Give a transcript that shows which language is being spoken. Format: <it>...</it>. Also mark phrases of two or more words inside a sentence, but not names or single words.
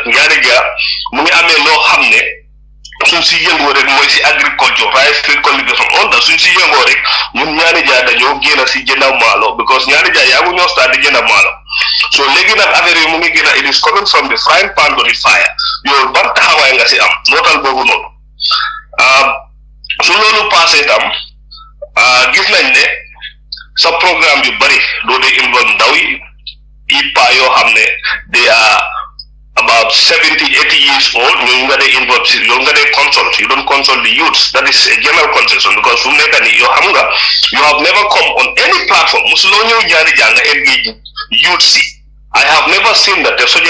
<wo>Nianija, Muni Ame Lo Hamne, suñ si yëngoo rek mooy si agriculture</wo> <en>rice field cultivation</en> <wo>on da suñ si yëngoo rek ñun Nianija dañoo génn si jënd maalo because Nianija yaagu ñoo start di jënd maalo so léegi nag affaire yi mu ngi génn</wo> <en>it is coming from the frying pan to the fire</en> <wo>yow ban taxawaay nga si am nootal boobu noonu su loolu passé tam gis nañ ne sa programme yu bari doo dee involve ndaw yi ipa yoo xam ne</wo> <en>they are about 70, 80 years old, you consult. You don't consult the youths. That is a general consensus because you have never come on any platform. I have never seen that.</en>